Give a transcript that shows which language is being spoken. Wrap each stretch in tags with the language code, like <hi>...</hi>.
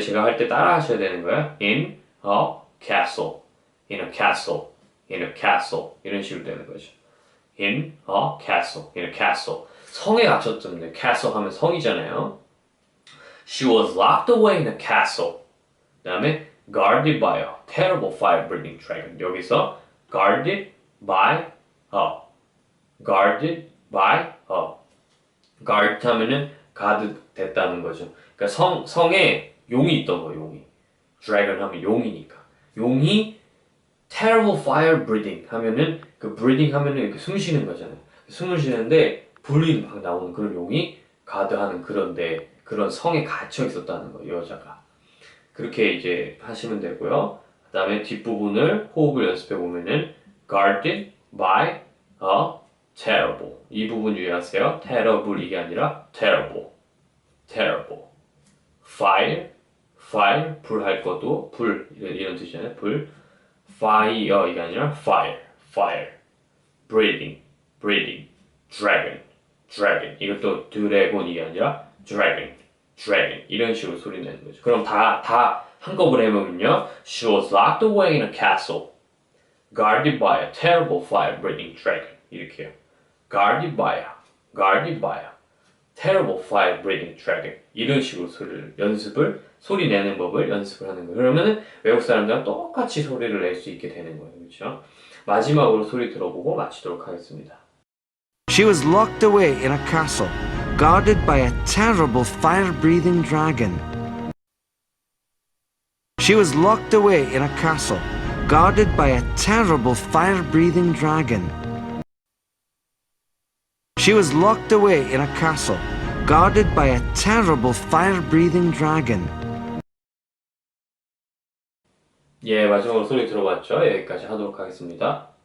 <ko>제가 할 때 따라 하셔야 되는 거예요.</ko> <en>In a castle. In a castle. In a castle.</en> <ko>이런 식으로 되는 거죠.</ko> <en>In a castle. In a castle.</en> <ko>성에 갇혔던데. castle 하면 성이잖아요.</ko> <en>She was locked away in a castle.</en> <ko>그 다음에</ko> <en>guarded by a terrible fire-breathing dragon.</en> <ko>여기서</ko> <en>guarded by a. guarded by a.</en> <ko>guard 하면은 가드 됐다는 거죠. 그러니까 성에 용이 있던 거예요, 용이. dragon 하면 용이니까. 용이</ko> <en>terrible fire breathing</en> <ko>하면은 그 breathing 하면은 이렇게 숨 쉬는 거잖아요. 숨을 쉬는데 불이 막 나오는 그런 용이 가드하는 그런데 그런 성에 갇혀 있었다는 거예요, 여자가. 그렇게 이제 하시면 되고요. 그 다음에 뒷부분을 호흡을 연습해 보면은</ko> <en>guarded by a terrible.</en> <ko>이 부분 유의하세요. terrible 이게 아니라 terrible.</ko> <en>terrible. fire.</en> <ko>불 할 것도 불 이런 뜻이잖아요. 불.</ko> <en>fire</en> <ko>이게 아니라</ko> <en>fire. breathing. dragon.</en> <ko>이것도 dragon 이게 아니라 dragon. 이런 식으로 소리 내는 거죠. 그럼 다 한꺼번에 해보면요.</ko> <en>She was locked away in a castle, guarded by a terrible fire-breathing dragon.</en> <ko>이렇게요.</ko> <en>guarded by a terrible fire-breathing dragon.</en> <ko>이런 식으로 소리 내는 법을 연습을 하는 거예요. 그러면은 외국 사람들랑 똑같이 소리를 낼 수 있게 되는 거예요. 그렇죠? 마지막으로 소리 들어보고 마치도록 하겠습니다.</ko> <en>She was locked away in a castle, guarded by a terrible fire-breathing dragon. She was locked away in a castle, guarded by a terrible fire-breathing dragon. She was locked away in a castle, guarded by a terrible fire-breathing dragon.</en> <ko>예, 마지막으로 소리 들어봤죠? 여기까지 하도록 하겠습니다.</ko>